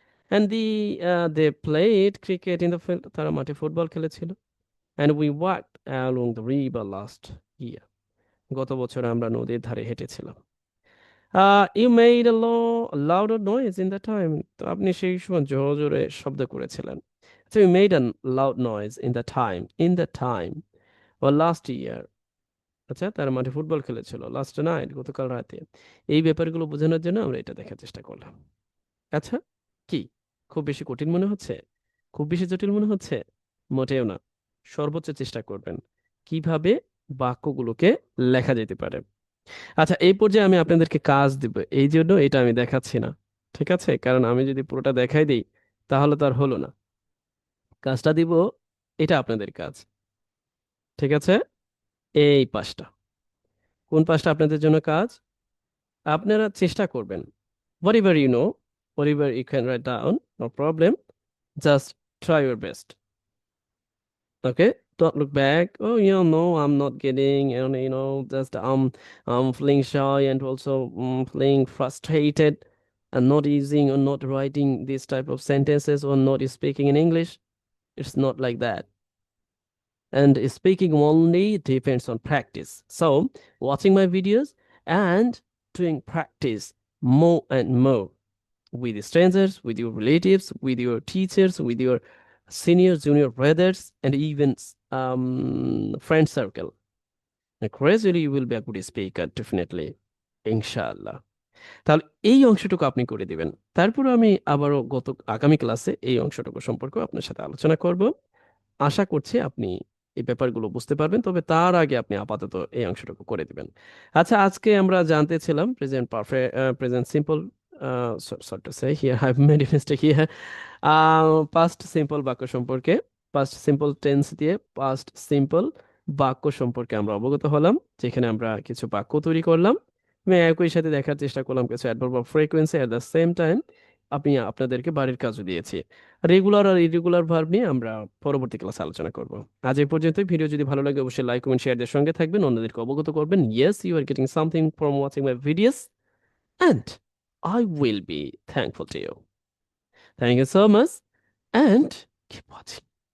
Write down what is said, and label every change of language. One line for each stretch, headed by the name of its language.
English: and they played cricket in the field,
Bangla: তারা মাঠে football খেলেছিল।
English: and we walked along the river last year,
Bangla: গত বছর আমরা নদীর ধারে হেঁটেছিলাম।
English: you made a louder noise in the time,
Bangla: তো আপনি সেই সময় জোরে জোরে শব্দ করেছিলেন।
English: So you made a loud noise in the time or last year,
Bangla: আচ্ছা, তার মাঠে ফুটবল খেলেছিল লাস্ট নাইট, গতকাল রাতে। এই ব্যাপারগুলো বোঝানোর জন্য আমরা এটা দেখার চেষ্টা করলাম। আচ্ছা, কি খুব বেশি কঠিন মনে হচ্ছে? খুব বেশি জটিল মনে হচ্ছে? মোটেও না। সর্বোচ্চ চেষ্টা করবেন কিভাবে বাক্যগুলোকে লেখা যেতে পারে। আচ্ছা, এই পর্যায়ে আমি আপনাদেরকে কাজ দিব, এই জন্য এটা আমি দেখাচ্ছি না, ঠিক আছে? কারণ আমি যদি পুরোটা দেখাই দিই তাহলে তো আর হলো না। কাজটা দিব, এটা আপনাদের কাজ, ঠিক আছে? এই পাঁচটা, কোন পাঁচটা আপনাদের জন্য কাজ? আপনারা চেষ্টা করবেন,
English: whatever you know, whatever you can write down, no problem, just try your best. Okay, don't look back. Oh, no, I'm not getting, and just I'm feeling shy and also feeling frustrated and not using or not writing this type of sentences or not speaking in English. It's not like that. And speaking only depends on practice. So, watching my videos and doing practice more and more with strangers, with your relatives, with your teachers, with your senior, junior brothers, and even friend circle. And gradually, you will be a good speaker, definitely.
Bangla: ইনশাআল্লাহ। তাহলে এই অংশটুকু আপনি করে দিবেন। তারপর আমি আবারও আগামী ক্লাসে এই অংশটুকু সম্পর্কে আপনার সাথে আলোচনা করব। আশা করছি আপনি এই ব্যাপারগুলো বুঝতে পারবেন। তবে তার আগে আপনি আপাতত এই অংশটুকু করে দিবেন। আচ্ছা, আজকে আমরা জানতে ছিলাম present perfect, present simple,
English: sorry to say here I have made a mistake here,
Bangla: past simple বাক্য সম্পর্কে, পাস্ট সিম্পল টেন্স দিয়ে পাস্ট সিম্পল বাক্য সম্পর্কে আমরা অবগত হলাম, যেখানে আমরা কিছু বাক্য তৈরি করলাম এবং একই সাথে দেখার চেষ্টা করলাম কিছু adverb of frequency.
English: at the same time
Bangla: আমি আপনাদেরকে বাড়ির কাজও দিয়েছি। রেগুলার আর ইরেগুলার ভার্ব নিয়ে আমরা পরবর্তী ক্লাসে আলোচনা করব। আজ এই পর্যন্ত। ভিডিও যদি ভালো লাগে অবশ্যই লাইক কমেন্ট শেয়ারদের সঙ্গে থাকবেন, অন্যদেরকে অবগত করবেন।
English: Yes, you are getting something from watching my videos and I will be thankful to you. Thank you so much and keep watching.